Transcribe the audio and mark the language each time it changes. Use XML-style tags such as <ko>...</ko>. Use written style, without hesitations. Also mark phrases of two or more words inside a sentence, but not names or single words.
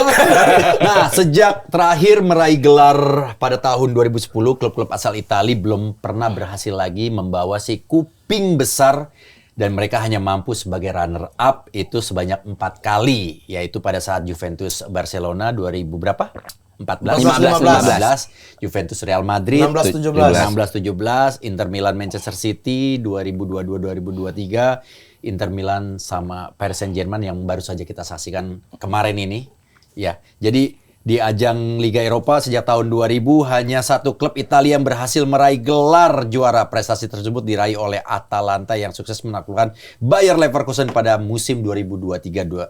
<id>Nah, sejak terakhir meraih gelar pada tahun 2010, klub-klub asal Italia belum pernah berhasil lagi membawa si kuping besar dan mereka hanya mampu sebagai</id> <en>runner up</en> <id>itu sebanyak 4 kali, yaitu pada saat Juventus Barcelona 2000 berapa? 15, Juventus Real Madrid 16-17, Inter Milan Manchester City 2022-2023, Inter Milan sama Paris Saint-Germain yang baru saja kita saksikan kemarin ini. Ya, jadi di ajang Liga Eropa sejak tahun 2000 hanya satu klub Italia yang berhasil meraih gelar juara. Prestasi tersebut diraih oleh Atalanta yang sukses menaklukkan Bayer Leverkusen pada musim 2023-2024.</id>